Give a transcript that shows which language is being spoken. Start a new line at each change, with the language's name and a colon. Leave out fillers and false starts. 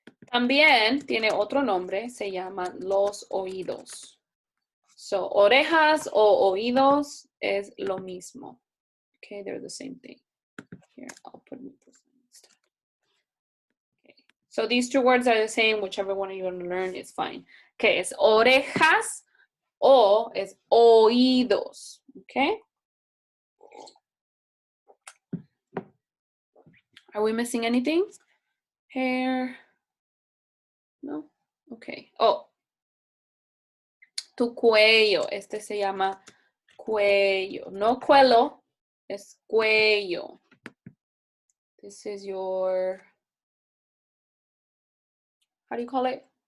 Spanish: También tiene otro nombre, se llaman los oídos. So, orejas o oídos es lo mismo.
English: Okay, they're the same thing. Here, I'll put this instead. Okay, so these two words are the same. Whichever one you want to learn is fine.
Spanish: Okay, es orejas o es oídos.
English: Okay. Are we missing anything? Hair. No. Okay. Oh.
Spanish: Tu cuello. Este se llama cuello. No cuello. Es cuello.
English: This is your, how do you call it?